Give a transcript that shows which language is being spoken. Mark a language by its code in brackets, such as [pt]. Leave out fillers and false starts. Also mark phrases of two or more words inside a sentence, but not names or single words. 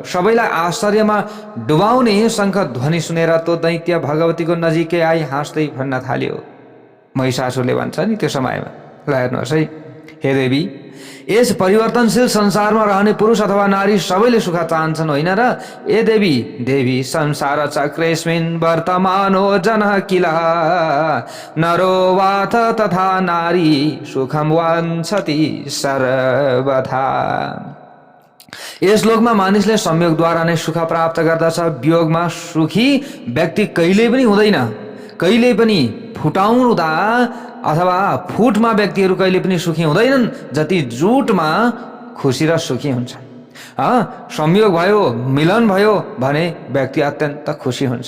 [ne] सबैलाई आश्चर्यमा डुबाउने शङ्ख ध्वनि सुनेर त्यो दैत्य भगवतीको नजिकै आई हाँस्दै भन्न थाल्यो। महिषासुरले भन्छ नि त्यो समयमा, ल हेर्नुहोस् है, हे देवी, यस परिवर्तनशील संसारमा रहने पुरुष अथवा नारी सबैले सुख चाहन्छन् होइन र? [sa] ए देवी, देवी संसार चक्रेस्मिन् वर्तमानो जनः किल नरो वाथ तथा नारी सुखम वाञ्छति सर्वथा। [ne] यस श्लोकमा मानिसले संयोगद्वारा नै सुख प्राप्त गर्दछ। वियोगमा सुखी व्यक्ति कहिल्यै पनि हुँदैन। कहिल्यै पनि फुटाउँदा अथवा फुटमा व्यक्तिहरू कहिले पनि सुखी हुँदैनन् जति जुटमा खुसी र सुखी हुन्छ। संयोग भयो, मिलन भयो भने व्यक्ति अत्यन्त खुसी हुन्छ।